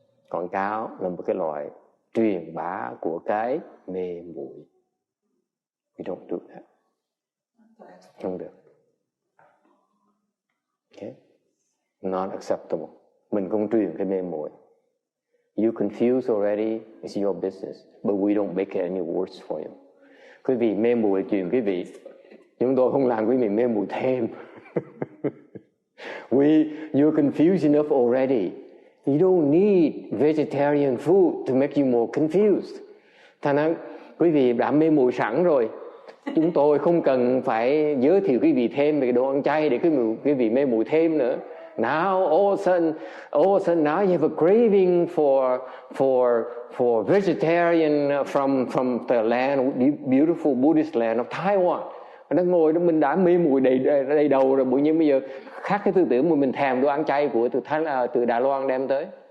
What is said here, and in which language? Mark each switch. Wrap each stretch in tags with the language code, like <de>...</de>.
<vi>Quảng cáo là một cái loại truyền bá của cái mê muội.</vi> <en>We don't do that.</en> <vi>Không được.</vi> <en>Okay? Not acceptable.</en> <vi>Mình không truyền cái mê muội.</vi> <en>You confuse already, it's your business. But we don't make it any worse for you.</en> <vi>Quý vị mê muội truyền quý vị, chúng tôi không làm quý vị mê muội thêm.</vi> <en>You're confused enough already. You don't need vegetarian food to make you more confused.</en> <vi>Thành ra quý vị đã mê muội sẵn rồi. Chúng tôi không cần phải giới thiệu quý vị thêm về cái đồ ăn chay để quý vị mê muội thêm nữa.</vi> <en>Now all of a sudden now you have a craving for vegetarian from the land, beautiful Buddhist land of Taiwan.</en> <vi>Nó ngồi đó mình đã mê muội đầy đầu rồi, bỗng nhiên bây giờ khác cái tư tưởng mà mình thèm đồ ăn chay của từ Đài Loan đem tới.</vi>